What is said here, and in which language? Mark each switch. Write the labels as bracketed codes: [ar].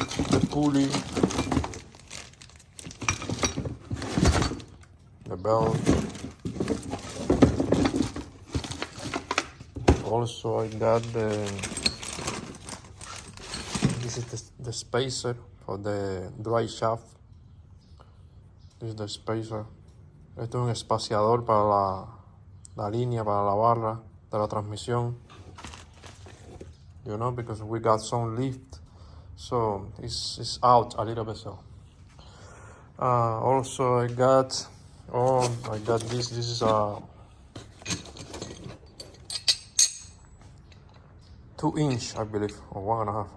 [en] The pulley, the belt. Also, I got this is the spacer for the drive shaft. This is the spacer. [es] Esto es un espaciador para la línea, para la barra de la transmisión. [en] You know, because we got some lift. So it's out a little bit. So also I got this. This is a 2-inch, I believe, or 1.5.